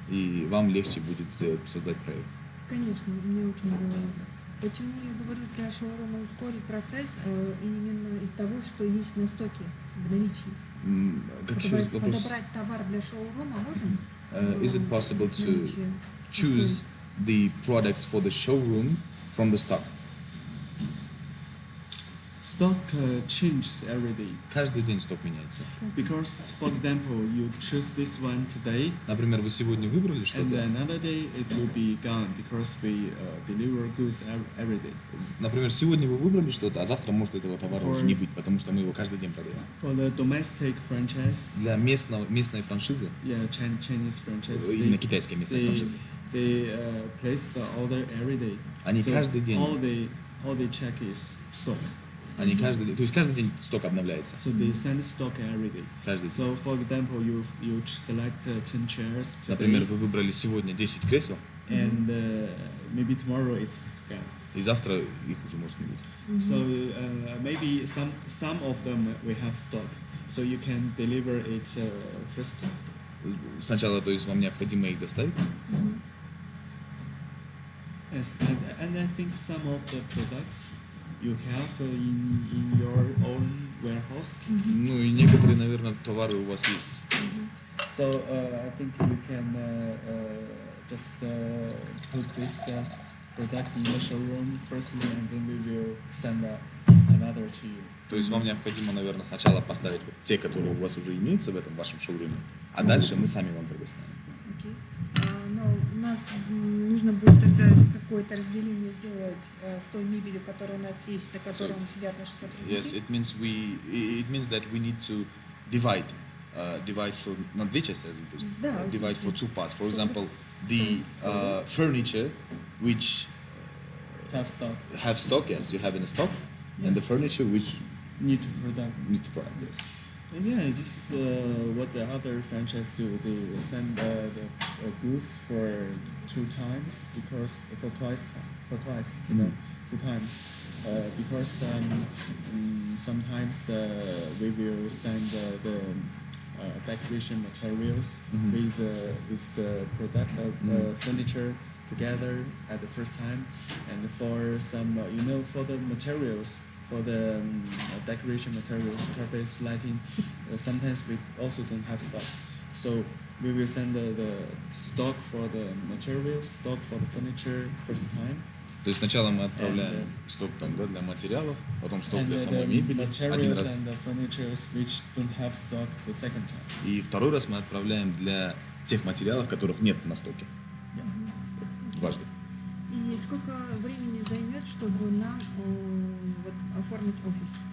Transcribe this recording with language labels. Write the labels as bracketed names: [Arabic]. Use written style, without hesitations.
[Russian] И вам легче будет создать проект. Конечно, мне очень нравится. Почему я говорю для шоурума ускорить процесс именно из того, что есть на стоке в наличии. Как еще раз вопрос? Подобрать товар для шоурума можем? [English] Is it possible [Russian] Из [English] to [Russian] наличия? [English] choose the products for the showroom from the stock? Stock changes every day. [Russian] Каждый день сток меняется. [English] Because, for example, you choose this one today, [Russian] Например, вы сегодня выбрали [English] and [Russian] что-то. [English] another day it will be gone because we deliver goods every day. [Russian] Например, сегодня вы выбрали что-то, а завтра может этого товара уже не быть, потому что мы его каждый день продаем. [English] For the domestic franchise, [Russian] Для местной франшизы, [English] yeah, Chinese franchise, [Russian] именно китайской местной франшизы, [English] they place the order every day. [Russian] они [English] So [Russian] каждый день, [English] all they check is stock. [Russian] то есть каждый день сток обновляется. [English] So they send stock every day. [Russian] Каждый день. [English] So for example, you select 10 chairs today, [Russian] Например, вы выбрали сегодня 10 кресел, [English] and maybe tomorrow it's gone. [Russian] и завтра их уже может не быть. [English] So maybe some of them we have stock, so you can deliver it first. [Russian] Сначала, то есть вам необходимо их доставить, [English] Yes, and I think some of the products you have in your own warehouse. [Russian] ну и некоторые, наверное, товары у вас есть. [English] So I think you can just put this product in the showroom firstly, and then we will send another to you. [Russian] То есть вам необходимо, наверное, сначала поставить вот те, которые у вас уже имеются в этом вашем шоуруме, а дальше мы сами вам предоставим. Окей. Но у нас нужно будет тогда какое-то разделение сделать с той мебелью, которая у нас есть, за которой сидят наши сотрудники. [English] Yes, it means that we need to divide for [Russian] на две части, то есть Да, [English] divide for two parts. For [Russian] Чтобы- [English] example, the furniture which Have stock. have stock, yes, you have in stock, and the furniture which Need to product. need to product. Yes. And yeah, this is what the other franchise do. They send the goods for 2 times because for twice, you know, 2 times. Because sometimes we will send the decoration materials with the product furniture together at the first time, and for some for the materials. For the decoration materials, carpets, lighting, sometimes we also don't have stock. So we will send the stock for the materials, stock for the furniture first time. [Russian] То есть сначала мы отправляем сток там, да, для материалов, потом сток для самой мебели один [English] materials [Russian] раз, [English] and the furnitures which don't have stock the second time. [Russian] и второй раз мы отправляем для тех материалов, которых нет на стоке. Дважды. И сколько времени займет, чтобы нам вот, оформить офис?